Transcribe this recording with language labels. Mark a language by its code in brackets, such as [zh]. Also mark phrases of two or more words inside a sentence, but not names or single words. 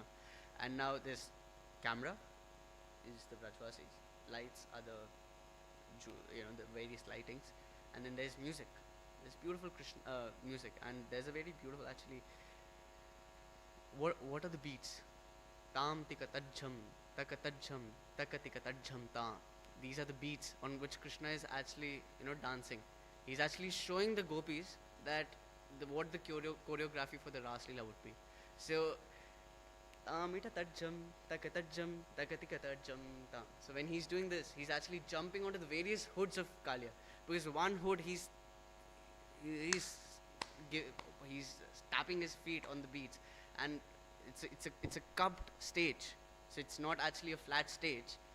[en] And now there's camera is the Brajvasis. Lights are the various lightings, and then there's music. There's beautiful Krishna music, and there's a very beautiful actually. What are the beats? Tam tika tajjam, taka tajjam, taka tika tajjam tam. These are the beats on which Krishna is actually dancing. He's actually showing the gopis that what the choreography for the Ras Leela would be. So Mita tajjam, taka tajjam, taka tika tajjam tam. So when he's doing this, he's actually jumping onto the various hoods of Kalia. Because one hood he's he's tapping his feet on the beats, and it's a cupped stage, so it's not actually a flat stage.